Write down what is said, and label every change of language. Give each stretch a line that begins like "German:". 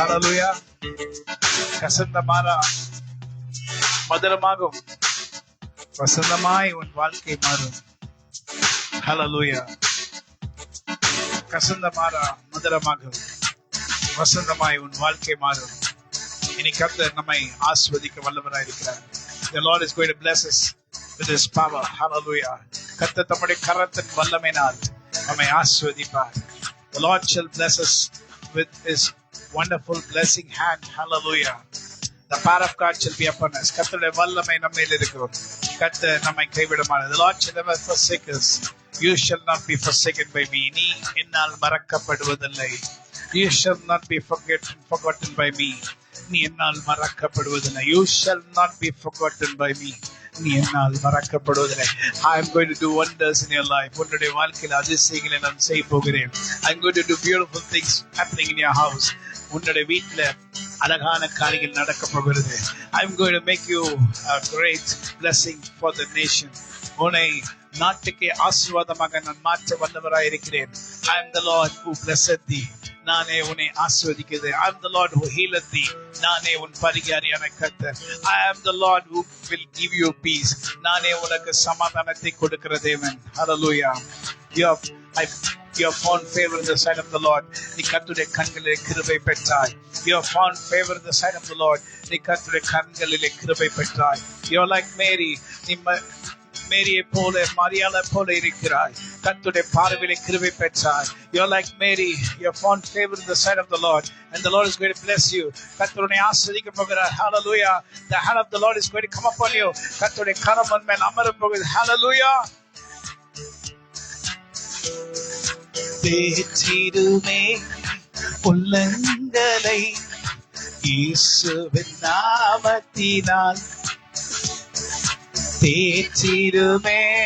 Tamil: ஹல்லேலூயா. கசந்த மாறா மதுரமாகும். வசந்தமாய் உன் வாழ்க்கை மாறும். ஹல்லேலூயா. கசந்த மாறா மதுரமாகும். வசந்தமாய் உன் வாழ்க்கை மாறும். இனி கர்த்தர் நம்மை ஆசீர்வதிக்க வல்லவராய் இருக்கிறார்.
English: The Lord is going to bless us with his power. Hallelujah.
Tamil: கர்த்தர் தம்முடைய கரத்தின் வல்லமையினால் நம்மை ஆசீர்வதிப்பார்.
English: The Lord shall bless us with his wonderful blessing hand. Hallelujah. The power of God shall be upon us.
Tamil: கர்த்தருடைய வல்லமை நம்மேல் இருக்கும். கர்த்தர் நம்மை கைவிட மாட்டார்.
English: The Lord shall never forsake us. You shall not be forsaken by me.
Tamil: நீ என்னால் மறக்கப்படுவதில்லை.
English: You shall not be forgotten by me.
Tamil: நீ என்னால் மறக்கப்படுவதில்லை.
English: You shall not be forgotten by me.
Tamil: நீ என்னால் மறக்கப்படுவதில்லை.
English: I am going to do wonders in your life.
Tamil: உன்னுடைய வாழ்க்கையில் அதிசயங்களை நான் செய்ய போகிறேன்.
English: I am going to do beautiful things happening in your house.
Tamil: உன்னுடைய வீட்டில் அழகான காரியங்கள் நடக்க போகிறது.
English: I am going to make you a great blessing for the nation.
Tamil: உன்னை நாட்டுக்கு ஆசீர்வாதமாக நான் மாற்ற வல்லவராய் இருக்கிறேன்.
English: I am the Lord who blessed thee.
Tamil: நானே உன்னை ஆசீர்வதிக்கிறேன்.
English: I am the Lord who healeth thee.
Tamil: நானே உன் பரிகாரியான கர்த்தர்.
English: I am the Lord who will give you peace.
Tamil: நானே உனக்கு சமாதானத்தை கொடுக்கிற தேவன்.
English: Hallelujah. You have found favor in the sight of the Lord.
Tamil: நீ கர்த்தருடைய கண்களிலே கிருபை பெற்றாய்.
English: You have found favor in the sight of the Lord.
Tamil: நீ கர்த்தருடைய கண்களிலே கிருபை பெற்றாய்.
English: You are like Mary.
Tamil: நீ மேரியை போல மரியாதை போல இருக்கிறாய். கர்த்தருடைய பார்வையிலே கிருபை பெற்றாய்.
English: You are like Mary. You have found favor in the sight of the Lord, and the Lord is going to bless you.
Tamil: கர்த்தர் உன்னை ஆசீர்வதிக்க போகிறார்.
English: Hallelujah. The hand of the Lord is going to come upon you.
Tamil: கர்த்தருடைய கரம் உன் மேல் அமர போகிறது. Hallelujah. தேற்றிடுமே உள்ளங்களை இயேசுவின் நாமத்தினால் தேற்றிடுமே.